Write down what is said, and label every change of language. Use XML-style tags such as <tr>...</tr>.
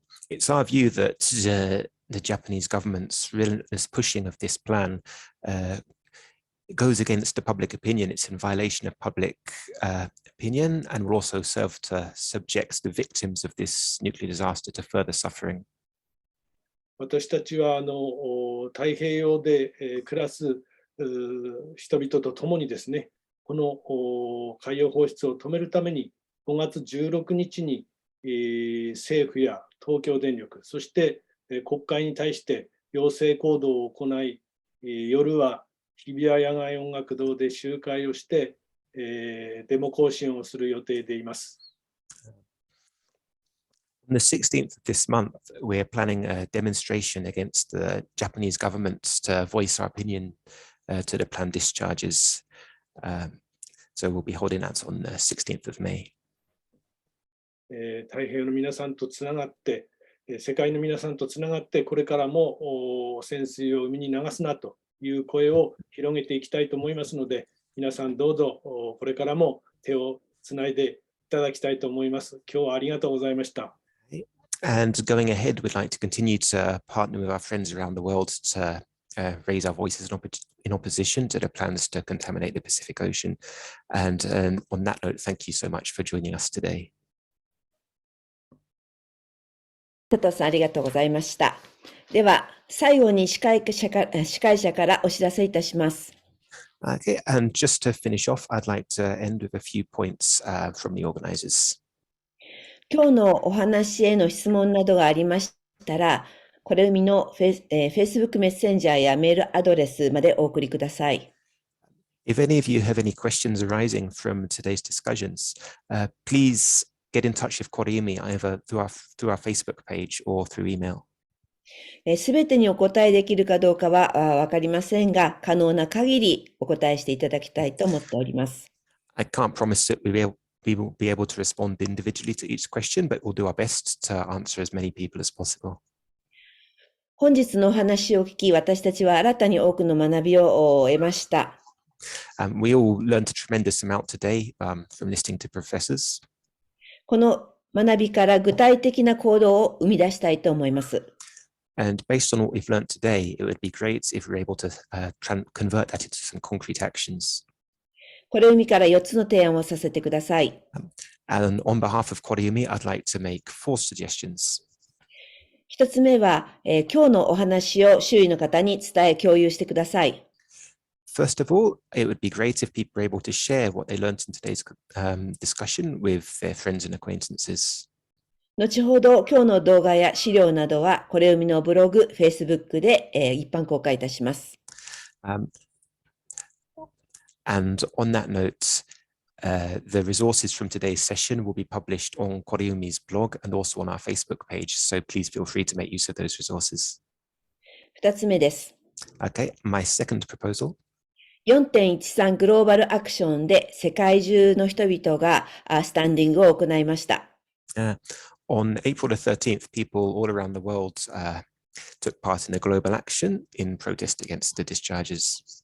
<en>It's our view that the Japanese government's relentless pushing of this plan goes against the public opinion. It's in violation of public opinion and will also serve to subject the victims of this nuclear disaster to further suffering.</en> <ja>私たちは太平洋で暮らす人々と共にですね、この海洋放出を止めるために5月16日に政府や東京電力、そして国会に対して要請行動を行い、夜は日比谷野外音楽堂で集会をしてデモ行進をする予定でいます。</ja> <en>On the 16th of this month, we're planning a demonstration against the Japanese government to voice our opinion to the planned discharges. So we'll be holding that on the 16th of May.</en> <ja>太平洋の皆さんとつながって、世界の皆さんとつながって、これからも汚染水を海に流すなという声を広げていきたいと思いますので、皆さんどうぞこれからも手をつないでいただきたいと思います。今日はありがとうございました。</ja> <en>And going ahead, we'd like to continue to partner with our friends around the world to raise our voices in opposition to the plans to contaminate the Pacific Ocean. And on that note, thank you so much for joining us today.</en> <ja>佐藤さん、ありがとうございました。では、最後に司会者からお知らせいたします。</ja> <en>Okay, and just to finish off, I'd like to end with a few points from the organizers.</en> <ja>今日のお話への質問などがありましたら、これ海のFacebook メッセンジャーやメールアドレスまでお送りください。</ja> <en>If any of you have any questions arising from today's discussions, please get in touch with Koreumi either through our Facebook page or through email.</en> <ja>すべてにお答えできるかどうかはわかりませんが、可能な限りお答えしていただきたいと思っております。</ja> <en>I can't promise that we will be able to respond individually to each question, but we'll do our best to answer as many people as possible.</en> <ja>本日のお話を聞き、私たちは新たに多くの学びを得ました。</ja> <en>We all learned a tremendous amount today from listening to professors.</en> <ja>この学びから具体的な行動を生み出したいと思います。</ja> <en>And based on what we've learned today, it would be great if we're able to convert that into some concrete actions.</en> <ja>これ海から4つの提案をさせてください。</ja> <en>And on behalf of Koreumi, I'd like to make 4 suggestions.</en> <ja>1つ目は、今日のお話を周囲の方に伝え共有してください。</ja> <en>First of all, it would be great if people were able to share what they learned in today's discussion with their friends and acquaintances.</en> <ja>後ほど今日の動画や資料などはこれ海のブログ、Facebook で、一般公開いたします。</ja> <en>And on that note, the resources from today's session will be published on Koreumi's blog and also on our Facebook page. So please feel free to make use of those resources.</en> <ja>2つ目です。</ja> <en>Okay, my second proposal.</en> <ja>4.13 グローバルアクションで世界中の人々がスタンディングを行いました。</ja> <en>On April the 13th, people all around the world took part in a global action in protest against the discharges.</en>